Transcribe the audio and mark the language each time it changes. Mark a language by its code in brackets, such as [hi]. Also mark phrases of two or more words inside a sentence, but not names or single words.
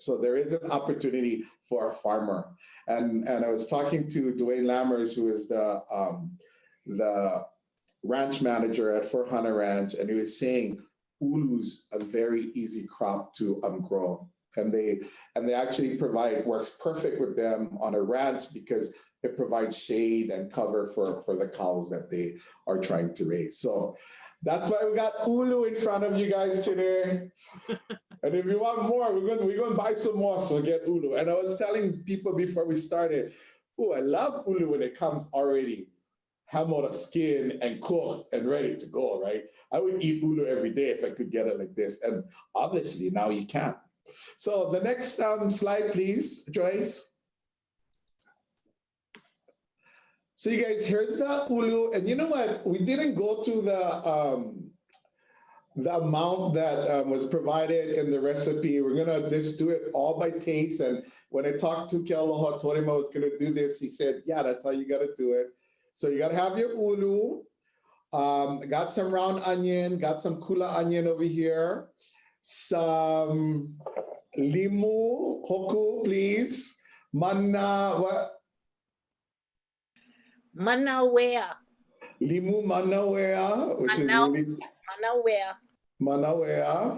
[en] So there is an opportunity for a farmer. And I was talking to Dwayne Lammers, who is the ranch manager at Fort Hana Ranch, and he was saying ʻulu's a very easy crop to grow. And they actually works perfect with them on a ranch because it provides shade and cover for the cows that they are trying to raise. So that's why we got ʻulu in front of you guys today. And if you want more, we're going to buy some more, so get ʻulu. And I was telling people before we started, I love ʻulu when it comes already ham out of skin and cooked and ready to go, right? I would eat ʻulu every day if I could get it like this. And obviously now you can't. So the next slide, please, Joyce. So you guys, here's the ʻulu, and you know what? We didn't go to the amount that was provided in the recipe. We're gonna just do it all by taste. And when I talked to Kealoha, told him I was gonna do this, he said, yeah, that's how you gotta do it. So you gotta have your ʻulu. Got some round onion, got some kula onion over here, some limu, hoku, please. Manauea. Limu Manauea, which is really Manauea.